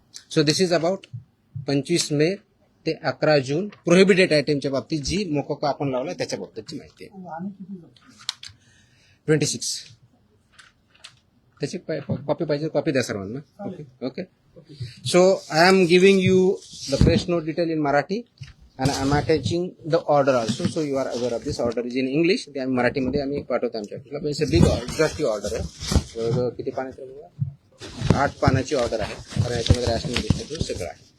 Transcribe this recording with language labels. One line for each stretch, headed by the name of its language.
English: So this is about
Marathi: 25 मे ते 11 जून prohibited आयटमच्या बाबतीत जी मोकोका आपण लावला त्याच्या बाबतीतची माहिती आहे. 26. त्याची कॉपी पाहिजे कॉपी द्या सर्वांना. Okay.
English: So I am giving you the press note detail in Marathi and I am attaching the order also. So you are aware of this. Order is in English.
Marathi: ते आम्ही मराठीमध्ये आम्ही पाठवतो आमच्या ऑफिसला. पण
English: it's a big exhaustive order
Marathi: आहे. जवळजवळ किती पानाची आहे? 8 पानाची ऑर्डर आहे. कारण याच्यामध्ये रॅशनिंग डिस्ट्रीब्यूट सगळं आहे.